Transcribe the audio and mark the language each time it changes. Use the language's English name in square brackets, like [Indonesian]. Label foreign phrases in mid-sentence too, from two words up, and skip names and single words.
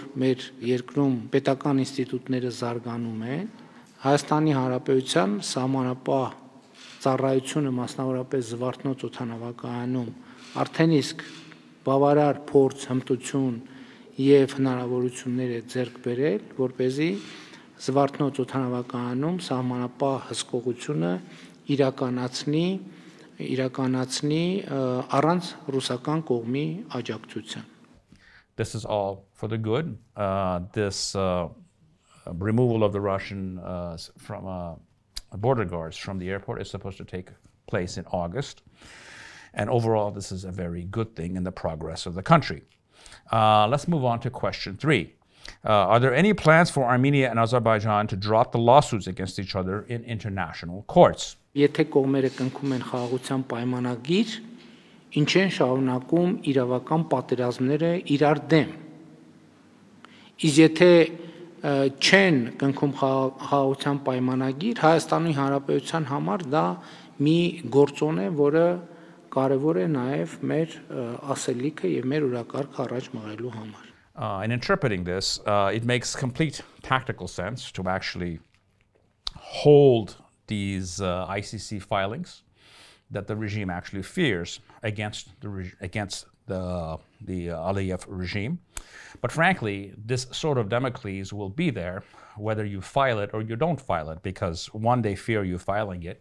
[Armenian] մեր երկրում պետական ինստիտուտները զարգանում են, Հայաստանի Հանրապետության սահմանապահ ծառայությունը մասնավորապես Զվարթնոց օդանավակայանում արդեն իսկ բավարար փորձ, հմտություն եւ հնարավորություններ է ձեռք բերել, որպեսզի Զվարթնոց օդանավակայանում սահմանապահ հսկողությունը իրականացնի առանց ռուսական կողմի աջակցության. [English] this is all for the good. This removal of the Russian border guards from the airport is supposed to take place in August. And overall, this is a very good thing in the progress of the country. Let's move on to question 3. Are there any plans for Armenia and Azerbaijan to drop the lawsuits against each other in international courts? [Armenian] Եթե կողմերը կնքում են խաղաղության պայմանագիր, ինչ են շարունակում իրավական պատերազմները իրար դեմ։ Իսկ եթե չեն կնքում խաղաղության պայմանագիր, Հայաստանի Հանրապետության համար դա մի գործոն է, որը կարևոր է նաև մեր ասելիքը եւ մեր օրակարգ առաջ մղելու համար։ [English] In interpreting this, it makes complete tactical sense to actually hold these ICC filings that the regime actually fears against the Aliyev regime. But frankly, this sort of Damocles will be there whether you file it or you don't file it, because one, they fear you filing it.